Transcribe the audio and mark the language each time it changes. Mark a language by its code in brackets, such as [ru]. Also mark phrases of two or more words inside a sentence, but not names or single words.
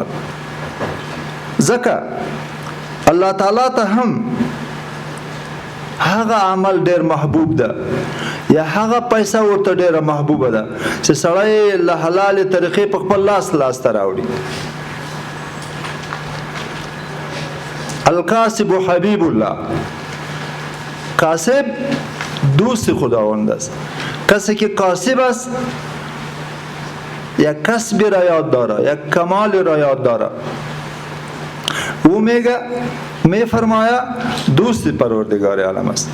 [ps] ځکه الله تعالی ته هم هغه عمل ډیر محبوب ده یا هغه پیسې ورته ډیره محبوبه ده چې سړی له حلال طریقې په خپل لاس ته راوړي. [ar] الکاسب حبیب الله، [fa] کاسب دوست خداوند است. کسی که کاسب است یک کسبی را یاد داره، یک کمالی را یاد داره. او می فرمایا دوست پروردگار عالم است.